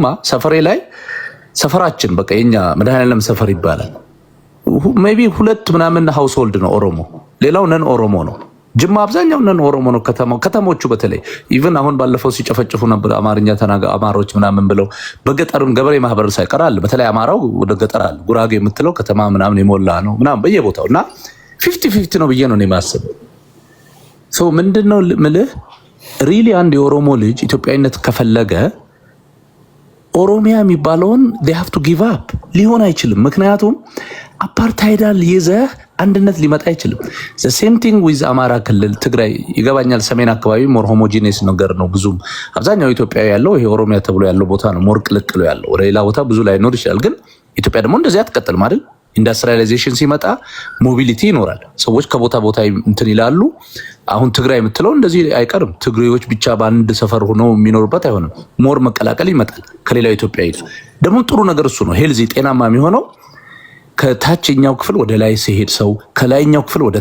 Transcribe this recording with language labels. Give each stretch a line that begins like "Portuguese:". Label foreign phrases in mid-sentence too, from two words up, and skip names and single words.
Amharic: ሰፈሬ ላይ ሰፈራችን በቃ የኛ መድኃኔዓለም ሰፈር ይባላል። ሜቢ 2 ምናምን ሃውስሆልድ ነው ኦሮሞ፣ ሌላው ነን ኦሮሞ ነው። ጅማ አብዛኛው ነን ኦሮሞ ነው። ከተሞቹ በተለይ ኢቭን አሁን ባለፈው ሲጨፈጭፉ ነበር አማርኛ አማሮች ምናምን ብለው በገጠርም ገበሬ ማህበር ሳይቀር አለ። በተለይ አማራው ወደ ገጠር አለ። ጉራጌ የምትለው ከተማ ምናምን የሞላ ነው ምናምን በየቦታው እና 50-50 ነው ብዬ ነው የማስበው። ሶ ምንድነው ምልህ ሪሊ አንድ የኦሮሞ ልጅ ኢትዮጵያዊነት ከፈለገ ኦሮሚያ የሚባለውን
English: they have to give up
Amharic: ሊሆን አይችልም። ምክንያቱም አፓርታይዳል ይዘህ አንድነት ሊመጣ አይችልም።
English: the same thing with
Amharic: አማራ ክልል ትግራይ ይገባኛል። ሰሜን አካባቢ
English: more homogeneous
Amharic: ነገር ነው። ብዙም አብዛኛው ኢትዮጵያዊ ያለው ይሄ ኦሮሚያ ተብሎ ያለው ቦታ ነው። ሞር ቅልቅሉ ያለው ወደ ሌላ ቦታ ብዙ ላይ ኖር ይችላል። ግን ኢትዮጵያ ደግሞ እንደዚህ አትቀጥልም አይደል? ኢንዱስትሪያላይዜሽን ሲመጣ ሞቢሊቲ ይኖራል። ሰዎች ከቦታ ቦታ እንትን ይላሉ። አሁን ትግራይ የምትለው እንደዚህ አይቀርም። ትግሬዎች ብቻ በአንድ ሰፈር ሆነው የሚኖሩበት አይሆንም። ሞር መቀላቀል ይመጣል ከሌላው ኢትዮጵያዊ። ደግሞ ጥሩ ነገር እሱ ነው። ሄልዚ ጤናማ የሚሆነው ከታችኛው ክፍል ወደ ላይ ሲሄድ ሰው ከላይኛው ክፍል ወደ